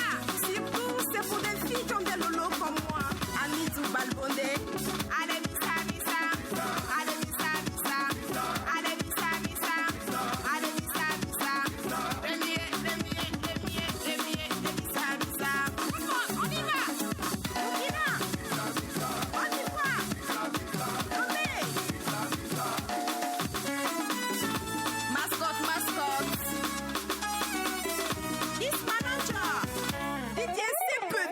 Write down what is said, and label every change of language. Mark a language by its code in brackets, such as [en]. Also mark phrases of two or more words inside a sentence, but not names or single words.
[fr] Surtout, c'est pour des filles qui ont des lolos comme moi. Amitou Balbondé. Allez Bisa Bisa. Allez Bisa Bisa. Allez Bisa Bisa. Allez Bisa Bisa. Les Bisa Bisa. On y va. Mascotte. [en] This manager. DJ CPD.